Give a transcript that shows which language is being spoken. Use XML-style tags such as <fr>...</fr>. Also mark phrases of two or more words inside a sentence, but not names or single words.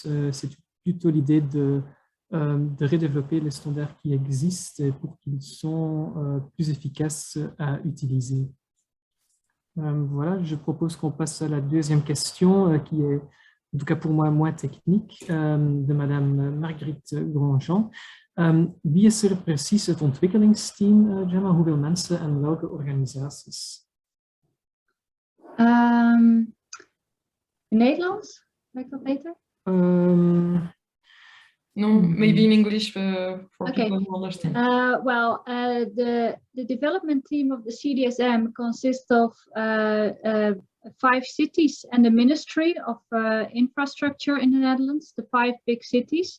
<fr>C'est plutôt l'idée de redévelopper les standards qui existent pour qu'ils soient plus efficaces à utiliser. Voilà, je propose qu'on passe à la deuxième question qui est, en tout cas pour moi, moins technique, de Madame Margriet Grandjean.</fr> <nl>Wie is er precies het ontwikkelingsteam, Gemma? Hoeveel mensen en welke organisaties? Nederlands? Werkt dat beter?</nl> <en>No, maybe in English for people who understand. Well, the development team of the CDSM consists of 5 cities and the Ministry of Infrastructure in the Netherlands, the 5 big cities.</en>